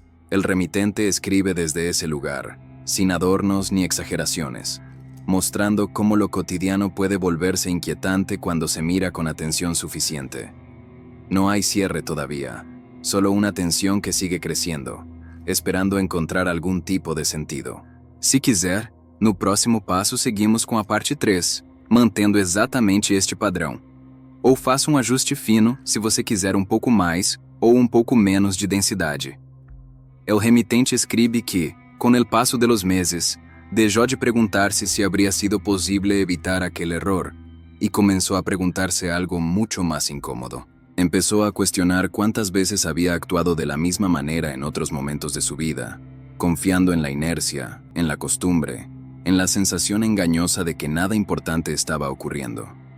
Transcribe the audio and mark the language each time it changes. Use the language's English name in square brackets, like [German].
[Spanish] El remitente escribe desde ese lugar, sin adornos ni exageraciones, mostrando cómo lo cotidiano puede volverse inquietante cuando se mira con atención suficiente. No hay cierre todavía, solo una tensión que sigue creciendo, esperando encontrar algún tipo de sentido. [Portuguese] Se quiser, no próximo passo seguimos com a parte 3, mantendo exatamente este padrão. Ou faça ajuste fino se você quiser pouco mais ou pouco menos de densidade. [Spanish] El remitente escribe que, con el paso de los meses, dejó de preguntarse si habría sido posible evitar aquel error y comenzó a preguntarse algo mucho más incómodo. Empezó a cuestionar cuántas veces había actuado de la misma manera en otros momentos de su vida, confiando en la inercia, en la costumbre, en la sensación engañosa de que nada importante estaba ocurriendo.